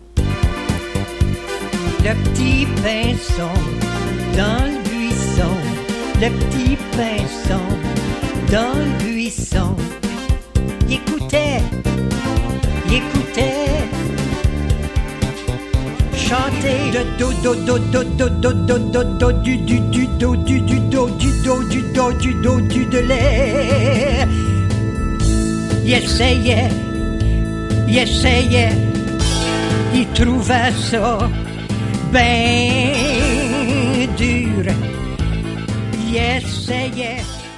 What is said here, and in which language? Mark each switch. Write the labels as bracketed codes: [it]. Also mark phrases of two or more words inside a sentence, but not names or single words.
[fr] Le petit pinson dans le buisson, le petit pinson dans le buisson. Il écoutait chanter le do do do do do do do do do du do du do du do du do du do du do du de lait. Il essayait, il trouvait ça ben dur. Il essayait.